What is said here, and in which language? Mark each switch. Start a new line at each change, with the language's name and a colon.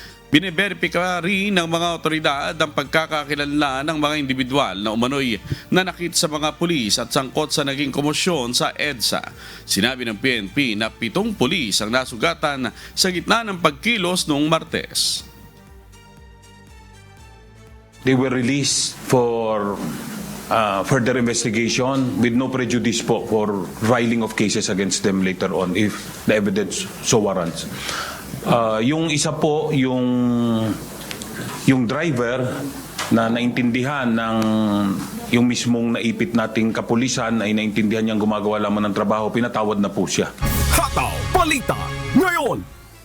Filipino: Biniberipika rin ng mga otoridad ang pagkakakilanlan ng mga individual na umano'y nanakit sa mga pulis at sangkot sa naging komosyon sa EDSA. Sinabi ng PNP na 7 pulis ang nasugatan sa gitna ng pagkilos noong Martes.
English: They were released for further investigation with no prejudice po for filing of cases against them later on if the evidence so warrants.
Filipino: Yung isa po, yung driver na naintindihan ng yung mismong naipit nating kapulisan ay naintindihan niyang gumagawa lamang ng trabaho, pinatawad na po siya. Hataw Balita Ngayon.